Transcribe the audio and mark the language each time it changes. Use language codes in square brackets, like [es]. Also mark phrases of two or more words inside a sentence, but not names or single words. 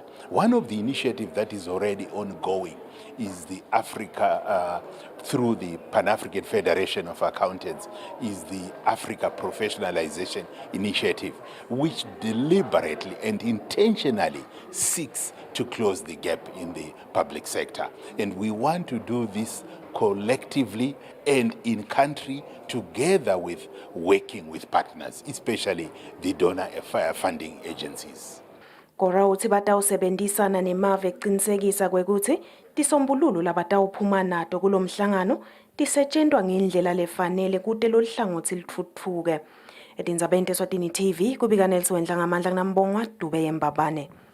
[en] One of the initiatives that is already ongoing is the Africa, through the Pan-African Federation of Accountants, is the Africa Professionalization Initiative, which deliberately and intentionally seeks to close the gap in the public sector. And we want to do this collectively and in country together with working with partners, especially the donor funding agencies. [ss] Gora uthi batawusebenzisana nemave ekuqinisekisa kwekuthi tisombululo labatawuphuma nato kulomhlangano tisetshenzwa ngendlela lefanele kude lo hlangothi lithuthuke. Tindzaba Eswatini TV kubika Nelson Wendla ngamandla kunambongwa Dube eMbabane.